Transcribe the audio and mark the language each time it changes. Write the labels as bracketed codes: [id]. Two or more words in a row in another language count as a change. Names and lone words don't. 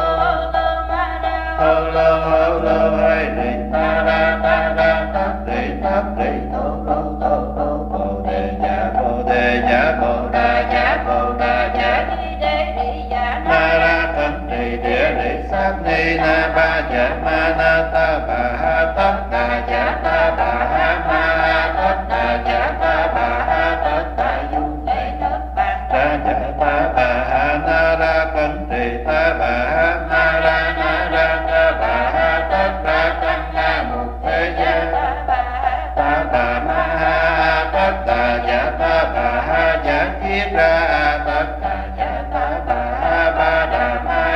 [vi] lô hay đi ta ra thất đi thô bồ đề giả bồ đà giả ma ra thân trì địa lý sát ni na ba dạ ma na ta bà ha tất đà giả ta bà ha ma tất đà giả ta bà ha tất đà du ra giả ta bà ha na ra thân trì ta bà ha ma ra na ra ta bà ha tất ra tăng na mục thế gia ta bà ma ha tất đà giả ta bà ha giả kiếp ra tất đà giả ta bà ha ba đà ma